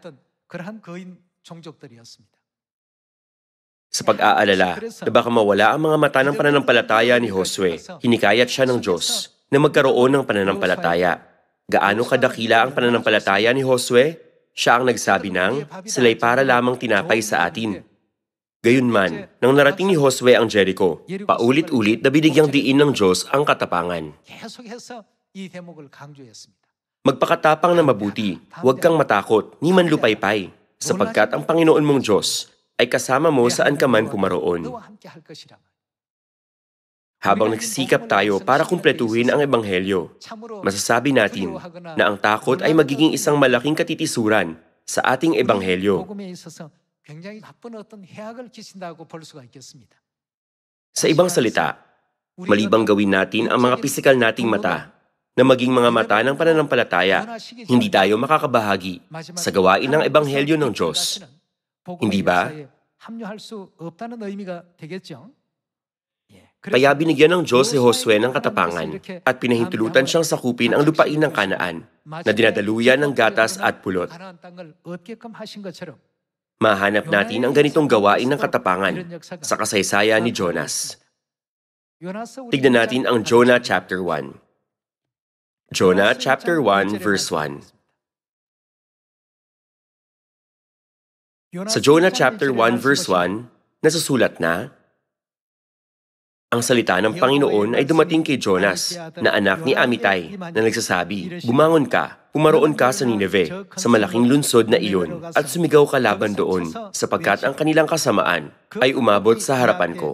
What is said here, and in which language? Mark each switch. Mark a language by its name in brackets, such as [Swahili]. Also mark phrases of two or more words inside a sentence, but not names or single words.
[Filipino] Sa pag-aalala na baka mawala ang mga mata ng pananampalataya ni Josue, hinikayat siya ng Diyos na magkaroon ng pananampalataya. Gaano kadakila ang pananampalataya ni Josue? Siya ang nagsabi ng, sila'y para lamang tinapay sa atin. Gayunman, nang narating ni Josue ang Jericho, paulit-ulit na binigyang diin ng Diyos ang katapangan. [Korean] 계속해서 이 대목을 강조했습니다. [Filipino] Magpakatapang na mabuti, huwag kang matakot, ni manlupaypay, sapagkat ang Panginoon mong Diyos ay kasama mo saan ka man pumaroon. [Korean] 너와 함께 할 것이라. [Filipino] Habang nagsisikap tayo para kumpletuhin ang Ebanghelyo, masasabi natin na ang takot ay magiging isang malaking katitisuran sa ating Ebanghelyo. [Korean] 복음에 있어서 굉장히 나쁜 어떤 해악을 끼친다고 볼 수가 있겠습니다. [Filipino] Sa ibang salita, malibang gawin natin ang mga pisikal nating mata na maging mga mata ng pananampalataya, hindi tayo makakabahagi sa gawain ng Ebanghelyo ng Diyos. Hindi ba? [Korean] 합류할 수 없다는 의미가 되겠죠. [Filipino] Kaya binigyan ng Diyos si Josue ng katapangan at pinahintulutan siyang sakupin ang lupain ng Kanaan na dinadaluyan ng gatas at pulot. [Korean] 가나안 땅을 얻게끔 하신 것처럼 [Filipino] Mahanap natin ang ganitong gawain ng katapangan sa kasaysayan ni Jonas. Tignan natin ang Jonah chapter 1. Jonah chapter 1 verse 1. Sa Jonah chapter 1 verse 1, nasusulat na, ang salita ng Panginoon ay dumating kay Jonas, na anak ni Amitay, na nagsasabi, bumangon ka, pumaroon ka sa Nineve, sa malaking lunsod na iyon, at sumigaw ka laban doon, sapagkat ang kanilang kasamaan ay umabot sa harapan ko.